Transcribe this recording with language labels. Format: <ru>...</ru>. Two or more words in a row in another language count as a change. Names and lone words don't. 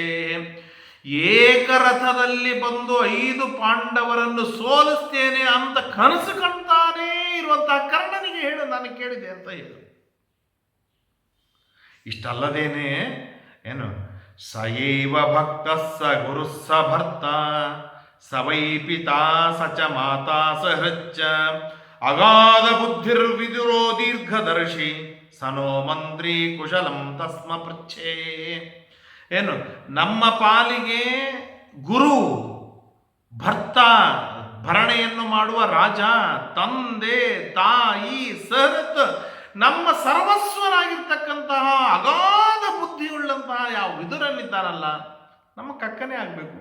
<kn>ಏಕರಥದಲ್ಲಿ ಬಂದು 5 ಪಾಂಡವರನ್ನು ಸೋಲಿಸ್ತೇನೆ ಅಂತ ಕನಸು ಕಾಣ್ತಾನೇ ಇರುವಂತಹ ಕರ್ಣನಿಗೆ ಹೇಳು, ನಾನು ಕೇಳಿದೆ ಅಂತ ಹೇಳು. ಇಷ್ಟಲ್ಲದೇನೆ ಏನು</kn> <sa>ಸಯೈವ ಭಕ್ತ ಸ ಗುರು ಸ ಭರ್ತ ಸ ವೈ ಪಿತಾ ಸ ಚ ಮಾತಾ ಸ ಹೃಚ್ಚ ಅಗಾಧ ಬುದ್ಧಿರ್ವಿದುರೋ ದೀರ್ಘದರ್ಶಿ ಸನೋ ಮಂತ್ರಿ ಕುಶಲಂ ತಸ್ಮ ಪೃಚ್ಛೇ.</sa> <kn>ಏನು ನಮ್ಮ ಪಾಲಿಗೆ ಗುರು, ಭರ್ತ, ಭರಣೆಯನ್ನು ಮಾಡುವ ರಾಜ, ತಂದೆ, ತಾಯಿ, ಸಹೃತ್, ನಮ್ಮ ಸರ್ವಸ್ವನಾಗಿರ್ತಕ್ಕಂತಹ ಅಗಾಧ ಬುದ್ಧಿಯುಳ್ಳಂತಹ ಯಾವ ವಿದುರನಿದ್ದಾನಲ್ಲ, ನಮ್ಮ ಕಕ್ಕನೇ ಆಗಬೇಕು.</kn>